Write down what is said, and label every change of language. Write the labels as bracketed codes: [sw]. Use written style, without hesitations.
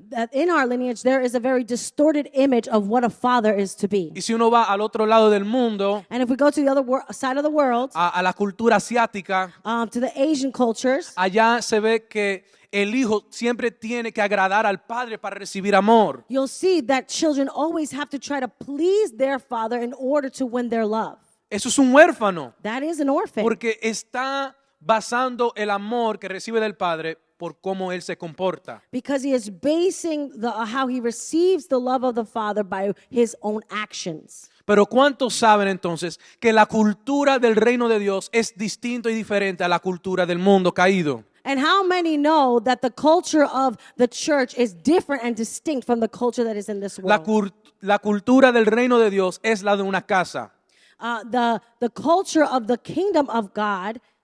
[en] that in our lineage there is a very distorted image of what a father is to be. [es] Y si uno va al otro lado del mundo, [en] And if we go to the other side of the world, [es] a la cultura asiática, [en] to the Asian cultures, [es] allá se ve que el hijo siempre tiene que agradar al padre para recibir amor. [en] you'll see that children always have to try to please their father in order to win their love. [es] Eso es un huérfano, [en] That is an orphan. [es] porque está basando el amor que recibe del padre por cómo él se comporta. [en] Because he is basing how he receives the love of the father by his own actions. [es] Pero ¿cuántos saben entonces que la cultura del reino de Dios es distinta y diferente a la cultura del mundo caído? [en] And how many know that the culture of the church is different and distinct from the culture that is in this world? [es] La cultura del reino de Dios es la de una casa. [en] The culture of the kingdom of God